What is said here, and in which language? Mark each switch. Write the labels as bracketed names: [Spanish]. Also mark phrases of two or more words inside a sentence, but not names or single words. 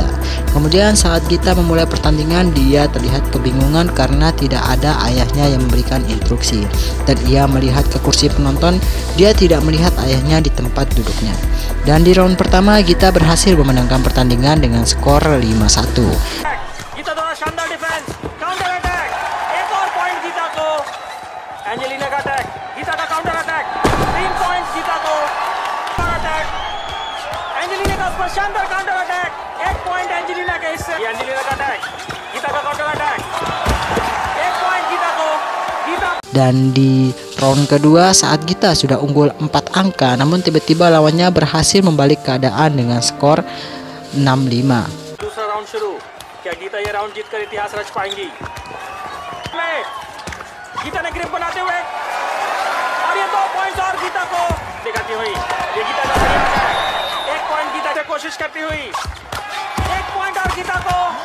[Indonesian] Kemudian saat Gita memulai pertandingan, dia terlihat kebingungan karena tidak ada ayahnya yang memberikan instruksi, dan ia melihat ke kursi penonton. Dia tidak melihat ayahnya di tempat duduknya. Dan di round pertama Gita berhasil memenangkan pertandingan dengan skor 5-1. [Hindi] गीता द्वारा शानदार डिफेंस, [English] counter attack, [Hindi] एक और पॉइंट गीता को। एंजेलिना का अटैक, गीता का [English] counter attack, [Hindi] 3 पॉइंट्स गीता को। अटैक एंजेलिना का उस पर शानदार [English] counter attack, [Hindi] 1 पॉइंट एंजेलिना के हिस्से। एंजेलिना का अटैक, गीता का [English] counter attack, [Hindi] 1 पॉइंट गीता को। गीता [Indonesian] Dan di round kedua saat Gita sudah unggul 4 angka, namun tiba-tiba lawannya berhasil membalik keadaan dengan skor 6-5. [Hindi] दूसरा राउंड शुरू, क्या गीता ये राउंड जीतकर इतिहास रच पाएंगी? गीता ने ग्रिप बनाते हुए और ये 2 करती हुई, ये गीता का बढ़िया अटैक, 1 पॉइंट गीता से कोशिश करती हुई, 1 पॉइंट और गीता को।